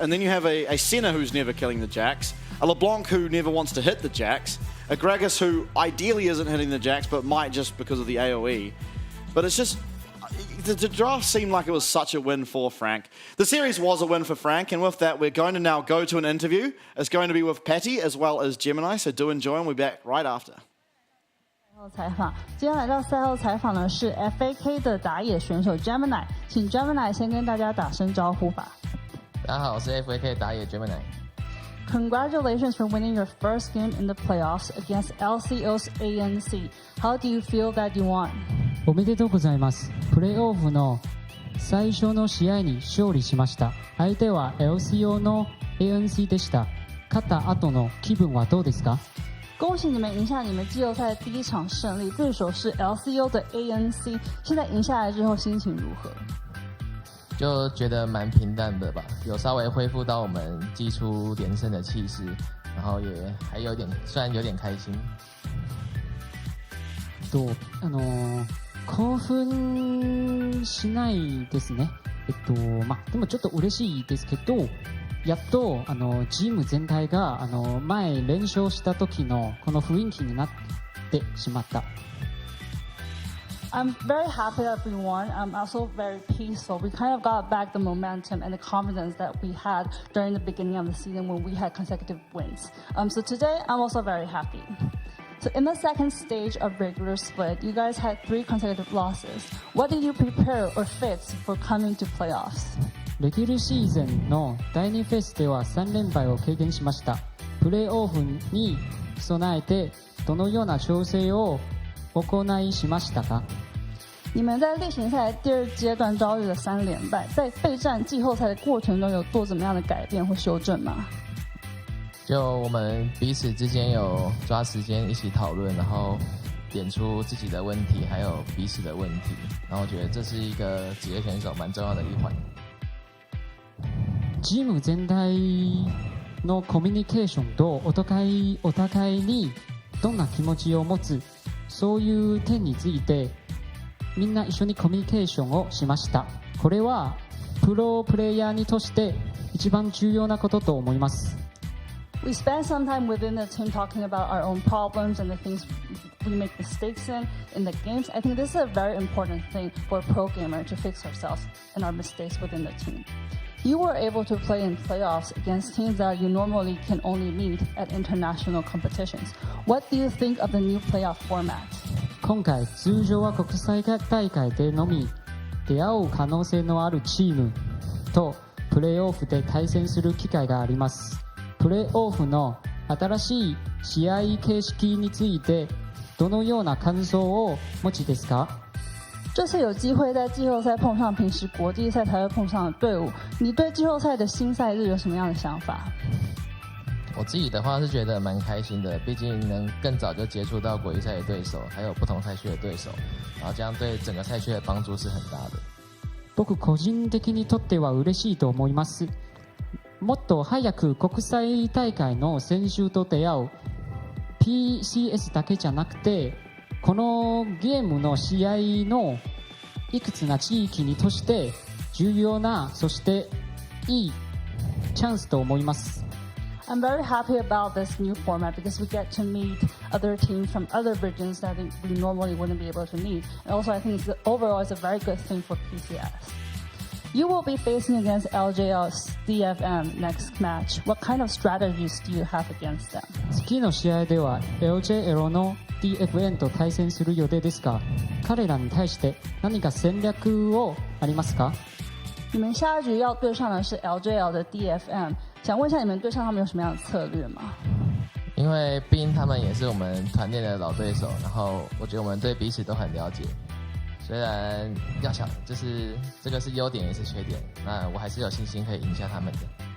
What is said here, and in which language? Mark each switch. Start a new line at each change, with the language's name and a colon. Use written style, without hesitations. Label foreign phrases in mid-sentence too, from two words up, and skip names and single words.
English: And then you have a Senna who's never killing the Jax, a LeBlanc who never wants to hit the Jax, a Gragas who ideally isn't hitting the Jax, but might just because of the AoE. But it's just, the draft seemed like it was such a win for Frank. The series was a win for Frank, and with that, we're going to now go to an interview. It's going to be with Patty as well as Gemini, so do enjoy, and we'll be back right after.
Chinese: 采访，接下来到赛后采访的是 FAK 的打野选手 Gemini， 请 Gemini 先跟大家打声招呼吧。大家好，我是 FAK 打野 Gemini。
English: Congratulations for winning your first game in the playoffs against LCO's ANC. How do you feel that you won?
Japanese: おめでとうございます。プレーオフの最初の試合に勝利しました。相手は LCO の ANC でした。勝った後の気分はどうですか？
Chinese: 恭喜你们赢下你们季后赛第一场胜利，对手是 LCO 的 ANC。现在赢下来之后心情如何？就觉得蛮平淡的吧，有稍微恢复到我们季初连胜的气势，然后也还有点，虽然有点开心。
Japanese: 興奮しないですね。でもちょっと嬉しいですけど、やっとチーム全体が前連勝した時のこの雰囲気になってしまった。
English: I'm very happy that we won. I'm also very peaceful. We kind of got back the momentum and the confidence that we had during the beginning of the season when we had consecutive wins. So today, I'm also very happy. So in the second stage of regular split, you guys had 3 consecutive losses. What did you prepare or fix for coming to playoffs?
Japanese: レギュラーシーズンの第2フェスでは3連敗を経験しました。プレーオフに備えてどのような調整を行いしましたか？
Chinese: 你们在例行赛第2阶段遭遇了3连败，在备战季后赛的过程中有做怎么样的改变或修正吗？就我们彼此之间有抓时间一起讨论，然后点出自己的问题，还有彼此的问题，然后我觉得这是一个职业选手蛮重要的一环。
Japanese: チーム全体のコミュニケーションとお互いにどんな気持ちを持つ、そういう点についてみんな一緒にコミュニケーションをしました。これはプロプレイヤーにとして一番重要なことと思います。
English: We spent some time within the team talking about our own problems and the things we make mistakes in the games. I think this is a very important thing for a pro gamer to fix ourselves and our mistakes within the team. You were able to play in playoffs against teams that you normally can only meet at international competitions. What do you think of the new playoff format?
Japanese: 今回通常は国際大会でのみ出会う可能性のあるチームとプレーオフで対戦する機会があります。プレーオフの新しい試合形式についてどのような感想を持ちですか？
Chinese: 这次有机会在季后赛碰上平时国际赛才会碰上的队伍，你对季后赛的新赛日有什么样的想法？我自己的话是觉得蛮开心的，毕竟能更早就接触到国际赛的对手，还有不同赛区的对手，然后这样对整个赛区的帮助是很大的。
Japanese: 僕個人的にとっては嬉しいと思います。もっと早く国際大会の選手と出会う PCS だけじゃなくて、このゲームの試合のいくつな地域にとして重要な、そしていいチャンスと思います。
English: I'm very happy about this new format because we get to meet other teams from other regions that we normally wouldn't be able to meet. And also I think overall it's a very good thing for PCS. You will be facing against LJL's DFM next match. What kind of strategies do you have against them?
Japanese: 次の試合では LJL の DFM と対戦する予定ですが、彼らに対して何か戦略をありますか？
Chinese: 你们下一局要对上的是 LJL 的 DFM， 想问一下你们对上他们有什么样的策略吗？因为毕竟他们也是我们团队的老对手，然后我觉得我们对彼此都很了解。虽然要想，就是这个是优点也是缺点，那我还是有信心可以赢下他们的。